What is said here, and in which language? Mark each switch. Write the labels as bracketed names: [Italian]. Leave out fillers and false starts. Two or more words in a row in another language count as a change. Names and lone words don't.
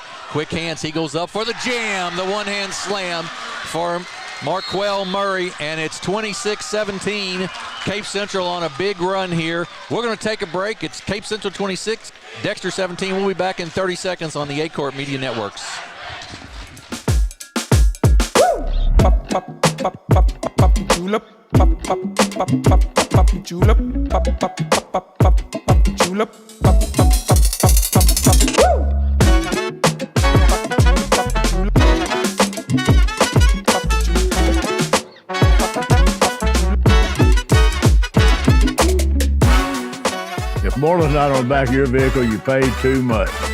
[English] Quick hands. He goes up for the jam. The one-hand slam for Marquel Murray, and it's 26-17. Cape Central on a big run here. We're going to take a break. It's Cape Central 26, Dexter 17. We'll be back in 30 seconds on the Aycorp Media Networks. Julep, pop, pop, pop, pop, pop, julep, pop, pop, pop, pop, pop, julep, pop, pop, pop, pop, pop, woo! If more than not on the back of your vehicle, you paid too much.